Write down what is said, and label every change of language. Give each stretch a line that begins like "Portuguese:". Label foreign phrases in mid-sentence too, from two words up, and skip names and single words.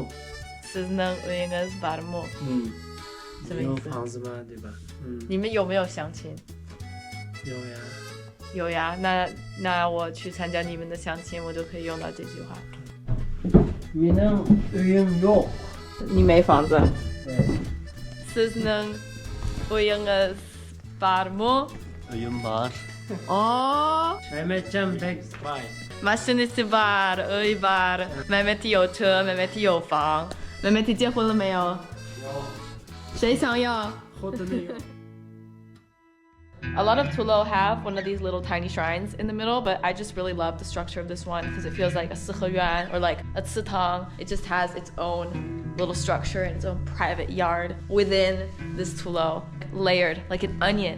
Uzbek: Sizning uyingiz bormi?
Chinese: 什么意思？有房子吗？对吧？你们有没有相亲？有呀。有呀，那我去参加你们的相亲，我就可以用到这句话。
Uzbek: Mening uyim yo'q.
Chinese: 你没房子。对。
Uzbek: Sizning uyingiz bormi? Uyim bor. Oh. Mehmetcan bek boy. Mashinasi bar, uy bar.
Chinese: Mehmet 有车 ，Mehmet 有房。Mehmet 结婚了没有？有。谁想要？后头没有。
English: A lot of Tulou have one of these little tiny shrines in the middle, but I just really love the structure of this one because it feels like a siheyuan or like a citang. It just has its own little structure and its own private yard within this Tulou, layered like an onion.